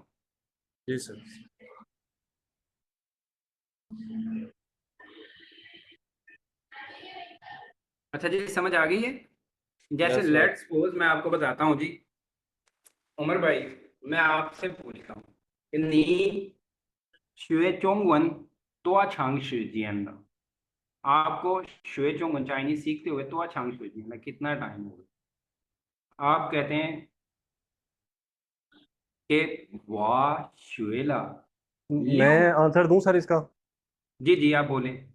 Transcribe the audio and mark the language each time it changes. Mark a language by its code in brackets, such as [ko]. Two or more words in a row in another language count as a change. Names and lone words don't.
[hi] जी सर। अच्छा जी, समझ आ गई है? जैसे [en] yes sir. let's suppose [hi] मैं आपको बताता हूँ जी, उमर भाई, मैं आपसे पूछता हूँ कि [zh] 你学中文多长时间 [hi] आपको [zh] 学中文 [hi] चाइनीज सीखते हुए तो छांग में कितना टाइम होगा? आप कहते हैं कि [zh] 我学了. [hi] मैं यू। आंसर दूं सर इसका? जी जी, आप बोलें।